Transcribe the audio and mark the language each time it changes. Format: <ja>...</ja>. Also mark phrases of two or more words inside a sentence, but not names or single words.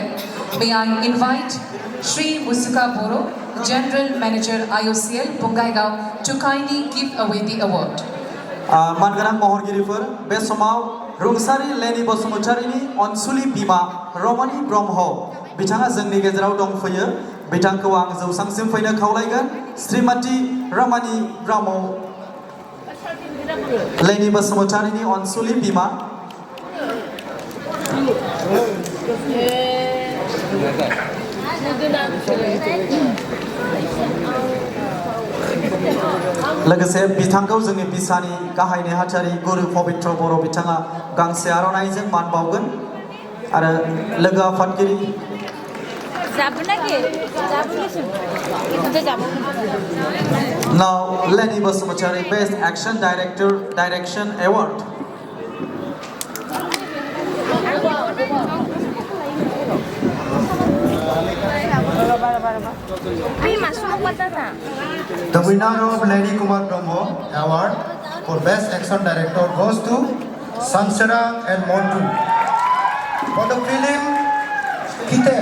<en>May I invite Shri Musuka Boro, General Manager IOCL बंगाइगाव to kindly give away the award.</en> <brx>मानगोनां महरगिरिफोर बे समाव रुंसारि लेनि बसुमतारिनि अनसुलि बिमा रमनि ब्रह्म बिथाङा जोंनि गेजेराव दंफैयो। बिथांखौ आं जौसांसिम फैनो खावलायगोन। श्रीमती रमनि ब्रह्म लेनि बसुमतारिनि अनसुलि बिमा। लोगोसे बिथांखौ जोंनि बिसानि गाहाय नेहाथारि गुरु पबित्र बर' बिथाङा गांसे आर'नाइजों मान बावगोन आरो लोगो आफादगिरि</brx> <en>Now, Lenny Basumachari Best Action Director Direction Award. The winner of Lenny Kumar Brahmo Award for Best Action Director goes to Sansara and Montu for the film Kite.</en>